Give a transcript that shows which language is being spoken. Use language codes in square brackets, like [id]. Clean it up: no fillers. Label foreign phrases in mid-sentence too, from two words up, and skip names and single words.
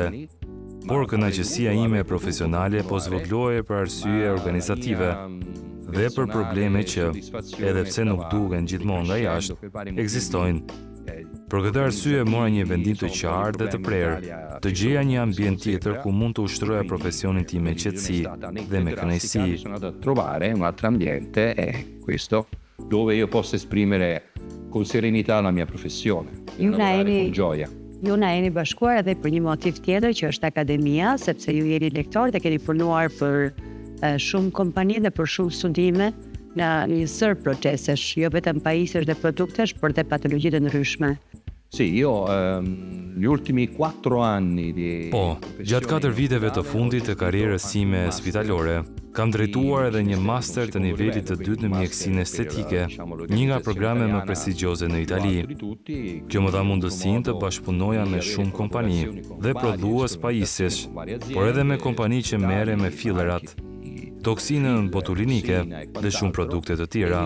[sq] Por kënaqësia ime profesionale po zvoglohej për arsye organizative dhe për probleme që, edhe pse nuk duken gjithmonë nga jashtë, ekzistojnë. Për këtë arsye mora një vendim të qartë dhe të prerë, të gjeja një ambient tjetër ku mund të ushtroja profesionin tim me qetësi dhe me kënaqësi. [it] Sono andato a trovare un altro ambiente è questo, dove io posso esprimere con serenità la mia professione, e lavorare con gioia. [sq] Ju na jeni bashkuar edhe për një motiv tjetër që është akademia, sepse ju jeni lektor dhe keni punuar për shumë kompani dhe për shumë studime në një sër procesesh, jo vetëm pajisësh dhe produktesh, por dhe patologji të ndryshme. [it] Sì, io gli ultimi 4 anni di [sq] Po, gjatë 4 viteve të fundit të karrierës sime spitalore, kam drejtuar edhe një master të nivelit të dytë në mjekësinë estetike, një nga programe më prestigjioze në Itali. Kjo më dha mundësinë të bashkëpunoja me shumë kompani dhe prodhues pajisjesh, por edhe me kompani që merren me fillerat, toksinën botulinike dhe shumë produkte të tjera.